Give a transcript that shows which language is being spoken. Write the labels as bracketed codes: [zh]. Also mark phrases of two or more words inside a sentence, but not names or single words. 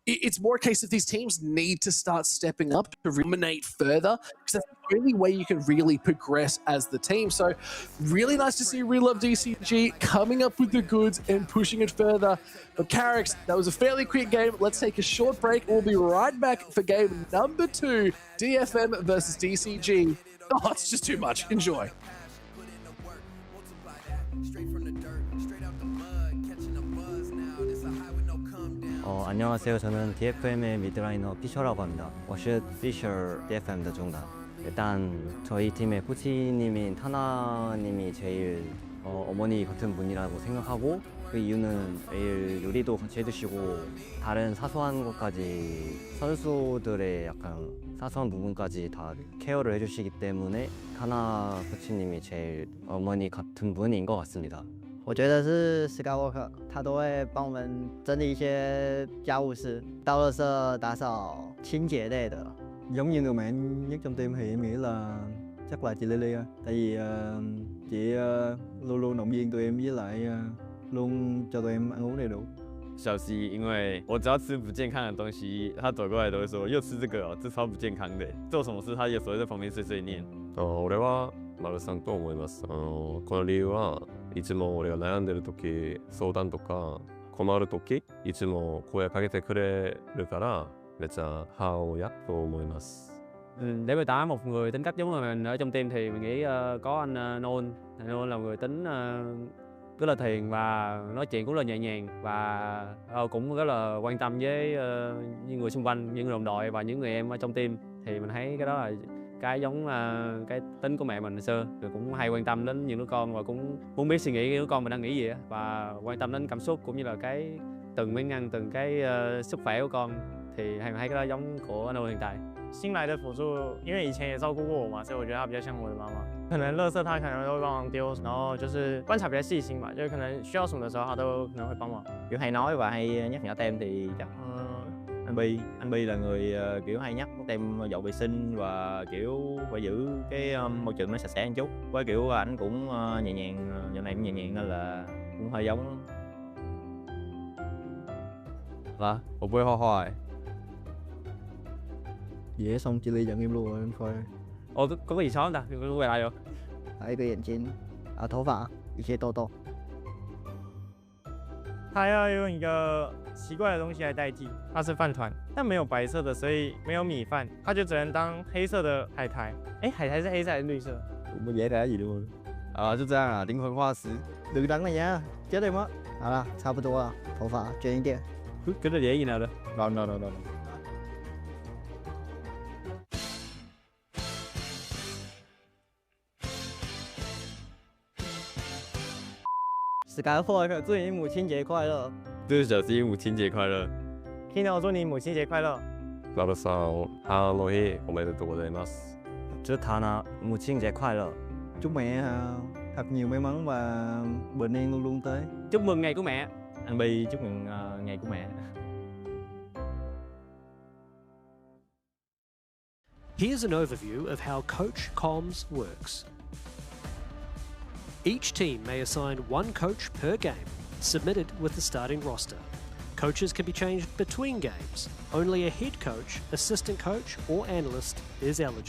[en] It's more a case of these teams need to start stepping up to dominate further, because that's the only way you can really progress as the team. So really nice to see Real Love DCG coming up with the goods and pushing it further. But Carrix, that was a fairly quick game. Let's take a short break. We'll be right back for game number 2, DFM versus DCG. Oh, it's just too much. Enjoy. [ko] 안녕하세요. 저는 DFM의 미드라이너 피셔라고 합니다. [zh] 我是 Fisher DFM 的中 [ko] 단일단 저희 팀의 코치님인 타나님이 제일 어머니 같은 분이라고 생각하고, 그 이유는 매일 요리도 같이 해주시고 다른 사소한 것까지 선수들의 약간 사소한 부분까지 다 케어를 해주시기 때문에 타나 코치님이 제일 어머니 같은 분인 것 같습니다. [zh] 我觉得是 Skywalker， 他都会帮我们整理一些家务事，倒垃圾、打扫、清洁类的。 [vi] Giống như người mạnh nhất trong team thì em nghĩ là chắc là chị Lily thôi. Tại vì chị luôn luôn động viên tụi em, với lại luôn cho tụi em ăn uống đầy đủ. [zh] 小西，因为我只要吃不健康的东西，他走过来都会说又吃这个哦，这超不健康的。做什么事他有时候在旁边碎碎念。 [ja] 俺は丸さんと思います。この理由はいつも俺が悩んでる時、相談とか困る時、いつも声かけてくれるからめっちゃ母親と思います。 [vi] Để miêu tả một người tính cách giống như mình ở trong team thì mình nghĩ có anh Nôn. Nôn là người tính rất là thiền và nói chuyện cũng rất là nhẹ nhàng, và cũng rất là quan tâm với những người xung quanh, những đồng đội và những người em ở trong team. Thì mình thấy cái đó là cái giống cái tính của mẹ mình hồi xưa, rồi cũng hay quan tâm đến những đứa con và cũng muốn biết suy nghĩ đứa con mình đang nghĩ gì á, và quan tâm đến cảm xúc cũng như là cái từng miếng ăn, từng cái sức khỏe của con. Thì mình thấy cái đó giống của anh hiện tại. [zh] 新来的辅助，因为以前也照顾过我嘛，所以我觉得他比较像我的妈妈。可能垃圾他可能都会帮忙丢，然后就是观察比较细心吧，就是可能需要什么的时候他都可能会帮忙。 [vi] Kiểu hay nói và hay nhắc nhở tem thì chắc anh Bi là người kiểu hay nhắc tem dọn vệ sinh và kiểu phải giữ cái môi trường nó sạch sẽ một chút. Với kiểu ảnh cũng nhẹ nhàng, giờ này cũng nhẹ nhàng nên là cũng hơi giống. [zh] 啊，我不会画画哎。 [vi] Dễ xong chị Ly dẫn em luôn rồi, em coi. Ồ, có cái gì xấu không ta? Có quay lại rồi. [zh] 还有一个眼睛，头发一些痘痘。他要用一个奇怪的东西来代替，它是饭团，但没有白色的，所以没有米饭，它就只能当黑色的海苔。哎，海苔是黑色还是绿色？ [vi] Không dễ trả gì luôn. [zh] 就这样啊，灵魂化石。 [vi] Đừng đánh này nha, chết em á. [zh] 好了，差不多了，头发卷一点。 [vi] Cái đó dễ gì nào đó. Rồi. [zh] Skywalker， 祝你母亲节快乐！祝小西母亲节快乐。 Kino， 祝你母亲节快乐。 [ja] 丸さん、母の日おめでとうございます。 [zh] 祝 Tana 母亲节快乐。 [vi] Chúc mẹ thật nhiều may mắn và bình an luôn luôn tới. Chúc mừng ngày của mẹ. Anh Bi chúc mừng ngày của mẹ. [en] Here's an overview of how Coach Comms works. Each team may assign one coach per game, submitted with the starting roster. Coaches can be changed between games. Only a head coach, assistant coach, or analyst is eligible.